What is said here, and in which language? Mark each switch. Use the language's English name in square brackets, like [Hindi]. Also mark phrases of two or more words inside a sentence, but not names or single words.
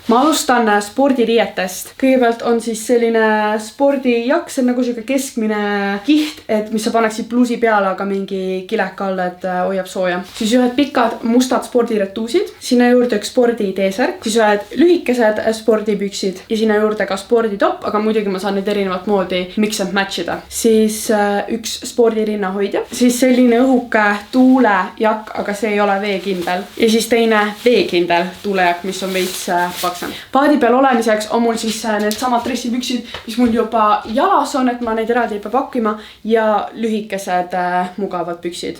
[Estonian] Ma alustan spordiriietest. Kõigepealt on siis selline spordijakk, see on nagu siuke keskmine kiht, et mis sa paneksid pluusi peale, aga mingi kileka all, et hoiab sooja. Siis ühed pikad mustad spordiretuusid, sinna juurde üks spordi T-särk, siis ühed lühikesed spordipüksid ja sinna juurde ka sporditopp, aga muidugi ma saan neid erinevat moodi [English] mix and match [Estonian] ida. Siis üks spordirinnahoidja, siis selline õhuke tuulejakk, aga see ei ole veekindel. Ja siis teine veekindel tuulejakk, mis on veits paksem. Paadi peal olemiseks on mul siis need samad dressipüksid, mis mul juba jalas on, et ma neid eraldi ei pea pakkima ja lühikesed mugavad püksid.